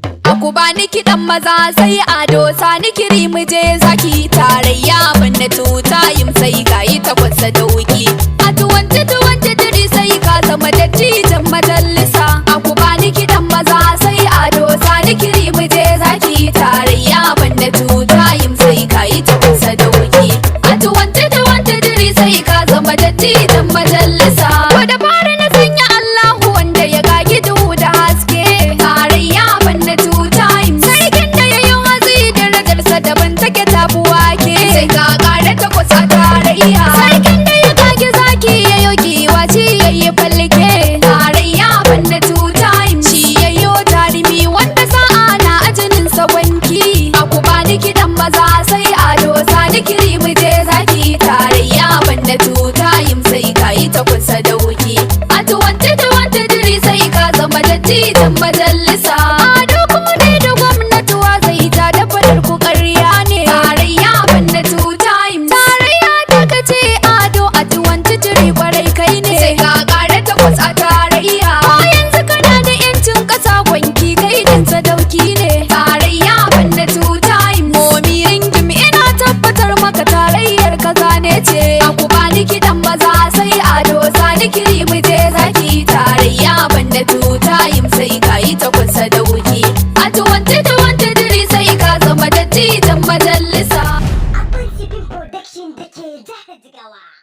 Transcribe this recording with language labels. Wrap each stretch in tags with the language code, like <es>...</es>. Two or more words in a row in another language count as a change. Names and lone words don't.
<ha>A ku bani kiɗan maza sai Ado Sani Kiri mu je zaki tarayya ban na</ha> <en>two time</en> <ha>sai ka yi takwas sadauki. A twenty twenty-three sai ka zama dattijan majalisa. A ku bani kiɗan maza sai Ado Sani Kiri mu je zaki tarayya ban na</ha> <en>two time</en> <ha>sai ka yi takwas sadauki. A twenty twenty-three sai ka zama dattijan majalisa. Ko da fari na sanya Allahu wanda ya gagi duhu da haske. Tarayya ban na</ha> <en>two time.</en> <ha>Sarkin da ya yi watsi darajarsa daban take ta fi wake. Sai ka ƙara takwas a tarayya. Sarkin da ya gagi zaki ya yi giwa ci ya yi falke. Tarayya ban na</ha> <en>two time.</en> <ha>Shi ya yi jarumi wanda sa'a na ajinin sa wanki. A ku bani kiɗan maza sai Ado Sani Kiri mu je zaki. Tarayya ban na</ha> <en>two time</en> <ha>sai ka yi takwas sadauki. A twenty twenty-three sai ka zama dattijan majalisa. Ado kuma dai da gwamnati wa zai ja da fadar ku ƙarya ne. Tarayya ban na</ha> <en>two time.</en> <ha>Tarayya ta ka ce Ado a twenty twenty-three kwarai kai ne. Sai ka ƙara takwas a tarayya. Ko yanzu kana da yancin ƙasa gwanki kai din sadauki ne. Tarayya ban na</ha> <en>two time.</en> <ha>Momi Ringim ina tabbatar maka tarayyar ka zane ce. A ku bani kiɗan maza sai Ado Sani Kiri mu je zaki. Tarayya ban na</ha> <en>two time</en> <ha>sai ka yi takwas sadauki. A twenty twenty-three sai ka zama dattijan majalisa. Abban Sifin Production da ke jihar Jigawa.</ha>